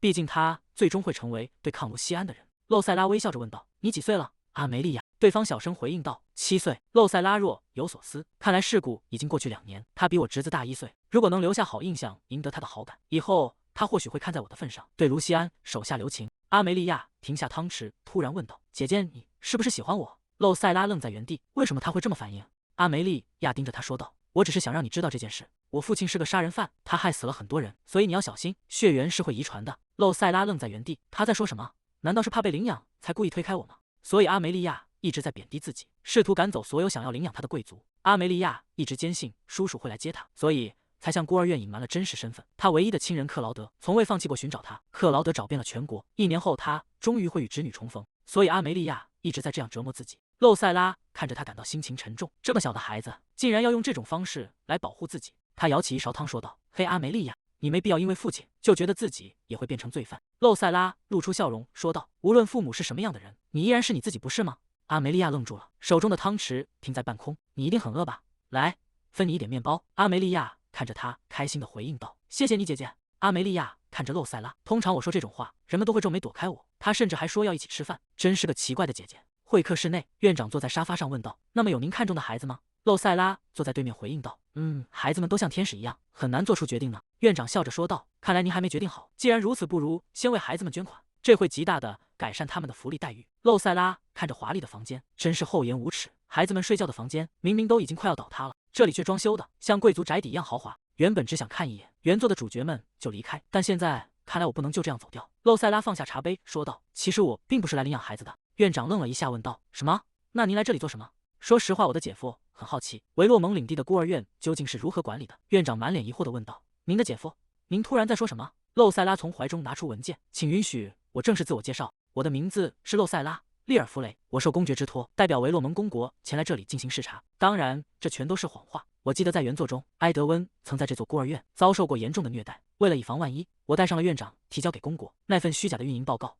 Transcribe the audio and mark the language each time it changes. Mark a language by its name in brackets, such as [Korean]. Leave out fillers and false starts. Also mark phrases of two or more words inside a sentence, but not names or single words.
[Chinese] 畢竟他最終會成為對抗盧西安的人。露塞拉微笑着問道：“你幾歲了？” 阿梅利亞對方小聲回應道：“7歲。”露塞拉若有所思，看來事故已經過去2年，他比我侄子大1歲。如果能留下好印象，贏得他的好感，以後他或許會看在我的份上，對盧西安手下留情。阿梅利亞停下湯匙，突然問道：“姐姐，你是不是喜歡我？” 露塞拉愣在原地，为什麼他會這麼反應？阿梅利亞盯着他說道：“我只是想讓你知道這件事。我父親是個殺人犯，他害死了很多人，所以你要小心，血緣是會遺傳的。” 露塞拉愣在原地，他在說什麼？難道是怕被領養才故意推開我嗎？所以阿梅利亞一直在貶低自己，試圖趕走所有想要領養他的貴族。阿梅利亞一直堅信叔叔會來接他，所以才向孤兒院隱瞞了真實身份。他唯一的親人克勞德從未放棄過尋找他。克勞德找遍了全國，1年後他終於會與侄女重逢。所以阿梅利亞一直在這樣折磨自己。露塞拉看着他感到心情沉重，這麼小的孩子竟然要用這種方式來保護自己。他舀起一勺湯說道：“嘿，阿梅利亞，你沒必要因為父親就覺得自己也會變成罪犯。” 露塞拉露出笑容說道：“無論父母是什麼樣的人，你依然是你自己，不是嗎？” 阿梅利亞愣住了，手中的湯匙停在半空。“你一定很餓吧？來，分你一點麵包。” 阿梅利亞看着他，開心地回應道：“謝謝你，姐姐。” 阿梅利亞看着露塞拉，通常我說這種話，人們都會皺眉躲開我，她甚至還說要一起吃飯，真是個奇怪的姐姐。會客室內，院長坐在沙發上問道：“那麼有您看中的孩子嗎？” 露塞拉坐在對面回應道：“孩子們都像天使一樣，很難做出決定呢。” 院長笑着說道：“看來您還沒決定好。既然如此，不如先為孩子們捐款，這會極大的改善他們的福利待遇。” 露塞拉看着華麗的房間，真是厚颜無恥。孩子們睡覺的房間明明都已經快要倒塌了，這裡卻裝修的像貴族宅邸一樣豪華。原本只想看一眼原作的主角們就離開，但現在看來我不能就這樣走掉。露塞拉放下茶杯說道：“其實我並不是來領養孩子的。”院長愣了一下問道：“什麼？那您來這裡做什麼？”“說實話，我的姐夫很好奇維洛蒙領地的孤兒院究竟是如何管理的。” 院長滿臉疑惑地問道：“您的姐夫？您突然在說什麼？” 露塞拉從懷中拿出文件：“請允許我正式自我介紹，我的名字是露塞拉·利爾弗雷，我受公爵之托，代表維洛蒙公國前來這裡進行視察。當然，這全都是謊話。我記得在原作中，埃德溫曾在這座孤兒院遭受過嚴重的虐待，為了以防萬一，我帶上了院長提交給公國那份虛假的運營報告。